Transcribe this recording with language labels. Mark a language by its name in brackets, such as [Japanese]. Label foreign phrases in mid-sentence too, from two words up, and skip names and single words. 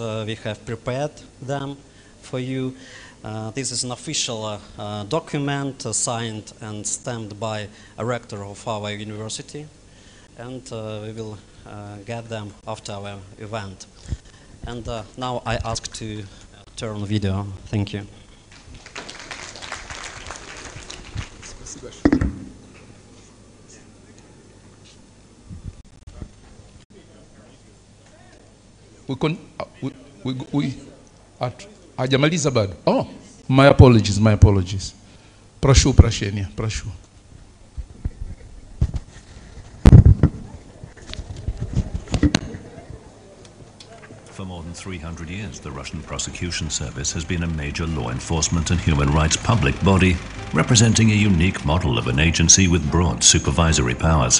[English] We have prepared them for you. This is an official document signed and stamped by a rector of our university, and we will get them after our event. And now I ask to turn video. Thank you. [Swahili] Hajamaliza bado. [English] Oh, my apologies. [Russian] Прошу прощения, прошу. [English] For more than 300 years, the Russian Prosecution Service has been a major law enforcement and human rights public body, representing a unique model of an agency with broad supervisory powers.